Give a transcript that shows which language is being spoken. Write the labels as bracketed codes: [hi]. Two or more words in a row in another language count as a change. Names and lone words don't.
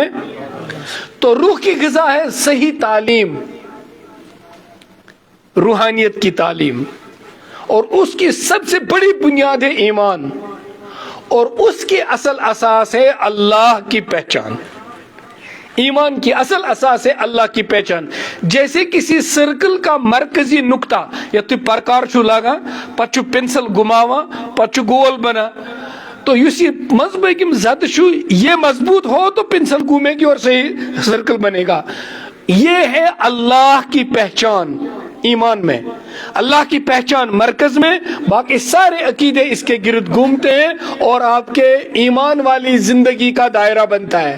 [ur] تو روح کی غذا ہے صحیح تعلیم، روحانیت کی تعلیم، اور اس کی سب سے بڑی بنیاد ہے ایمان، اور اس کی اصل اساس ہے اللہ کی پہچان. ایمان کی اصل اساس ہے اللہ کی پہچان. جیسے کسی سرکل کا مرکزی نقطہ، یا تو پرکار [ks] چھو لاگا پت چھو پنسل گھماوا پت چھو گول بنا، [ur] تو یہ مذہب [ks] زد چھو [ur] یہ مضبوط ہو تو پنسل گھومے گی اور صحیح سرکل بنے گا. یہ ہے اللہ کی پہچان. ایمان میں اللہ کی پہچان مرکز میں، باقی سارے عقیدے اس کے گرد گھومتے ہیں اور آپ کے ایمان والی زندگی کا دائرہ بنتا ہے.